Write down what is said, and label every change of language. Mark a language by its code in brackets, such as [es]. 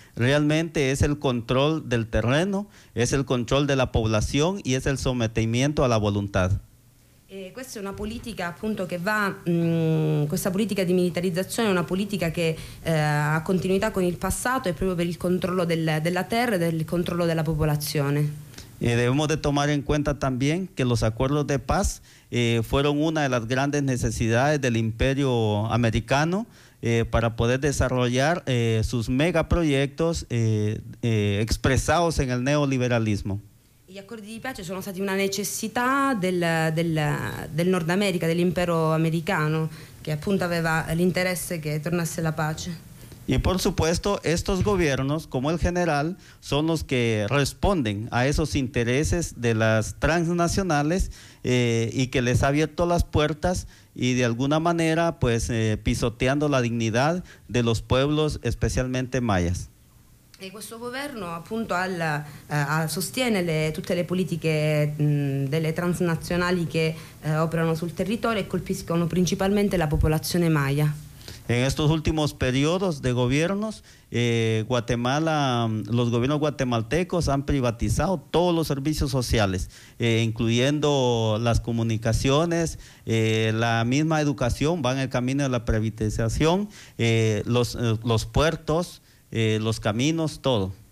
[es] Realmente es el control del terreno, es el control de la población y es el sometimiento a la voluntad. [it] Questa è una politica appunto che va, questa politica di militarizzazione è una politica che ha continuità con il passato e proprio per il controllo della terra e del controllo della popolazione. [es] Y debemos de tomar en cuenta también que los acuerdos de paz fueron una de las grandes necesidades del imperio americano para poder desarrollar sus megaproyectos expresados en el neoliberalismo. [it] Gli accordi di pace sono stati una necessità del Nord America, dell'impero americano, che appunto aveva l'interesse che tornasse la pace. [es] Y por supuesto, estos gobiernos, como el general, son los que responden a esos intereses de las transnacionales y que les ha abierto las puertas y de alguna manera pues pisoteando la dignidad de los pueblos, especialmente mayas. [it] E questo governo appunto sostiene tutte le politiche delle transnazionali che operano sul territorio e colpiscono principalmente la popolazione maya. [es] En estos últimos periodos de gobiernos, Guatemala, los gobiernos guatemaltecos han privatizado todos los servicios sociales, incluyendo las comunicaciones, la misma educación, van en el camino de la privatización, los puertos, los caminos, todo.